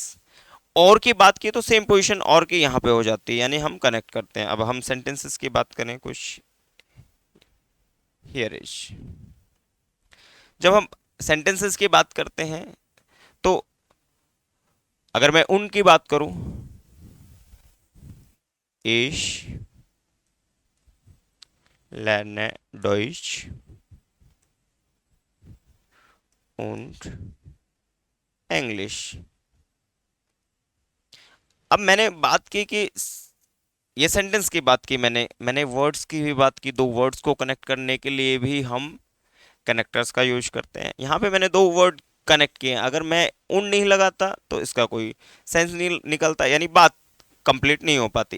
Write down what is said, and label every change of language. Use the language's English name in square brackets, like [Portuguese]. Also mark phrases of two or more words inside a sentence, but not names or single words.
[Hindi] और की बात की तो [English] same position [Hindi] और की यहाँ पे हो जाती है, यानी हम कनेक्ट करते हैं। अब हम सेंटेंसेस की बात करें कुछ। [English] here is, [Hindi] जब हम सेंटेंसेस की बात करते हैं, तो अगर मैं उनकी बात करूं, [German] ich lerne Deutsch und Englisch। [Hindi] अब मैंने बात की कि ये सेंटेंस की बात की, मैंने वर्ड्स की भी बात की। दो वर्ड्स को कनेक्ट करने के लिए भी हम कनेक्टर्स का यूज करते हैं। यहाँ पे मैंने दो वर्ड कनेक्ट किए हैं, अगर मैं उन नहीं लगाता तो इसका कोई सेंस नहीं निकलता, यानी बात कंप्लीट नहीं हो पाती।